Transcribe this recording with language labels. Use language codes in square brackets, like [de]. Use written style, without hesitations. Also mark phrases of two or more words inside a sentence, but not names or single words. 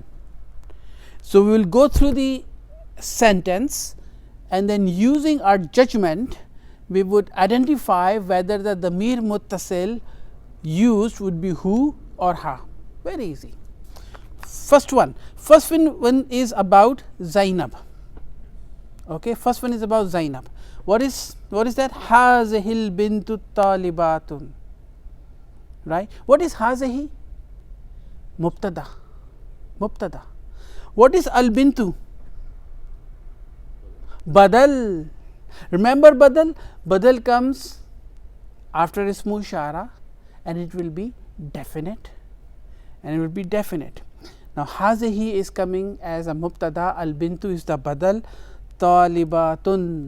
[en] So, we will go through the sentence and then using our judgment we would identify whether the [ar] ضمير متصل [en] used would be hu or ha. Very easy. First one is about Zainab. Okay, first one is about Zainab. What is that? [ar] هذه البنت طالبة. [en] Right? What is hazihi? Mubtada. Mubtada. What is al bintu? Badal. Remember badal? Badal comes after [ar] اسم إشارة [en] and it will be definite, Now, hazihi is coming as a mubtada, al bintu is the badal, talibatun.